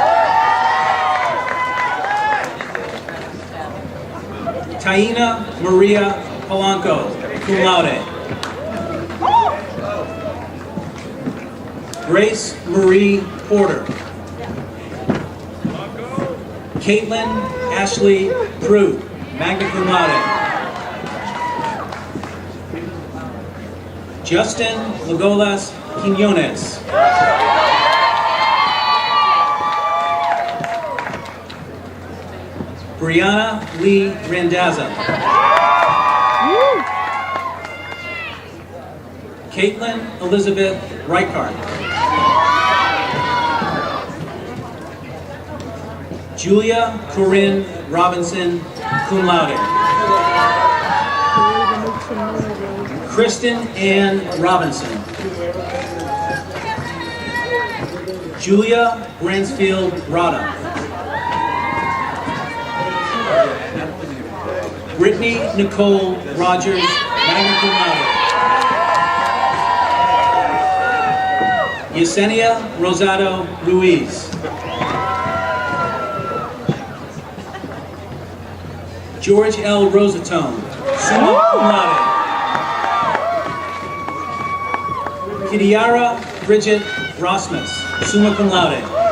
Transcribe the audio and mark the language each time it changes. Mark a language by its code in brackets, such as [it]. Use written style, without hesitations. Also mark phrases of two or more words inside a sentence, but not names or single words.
[en] Taina Maria Polanco, [la] cum laude. [en] Grace Marie Porter. Caitlin Ashley Prue, [la] magna cum laude. [en] Justin Legolas Quinones. Brianna Lee Randazza. Caitlin Elizabeth Reichart. Julia Corinne Robinson, [la] cum laude. [en] Kristen Ann Robinson. Julia Bransfield Rada. Brittany Nicole Rogers, [la] magna cum laude. [en] Yesenia Rosado Ruiz. George L. Rosatone, [la] summa cum laude. [en] Kidiara Bridget Rosmus, [la] summa cum laude.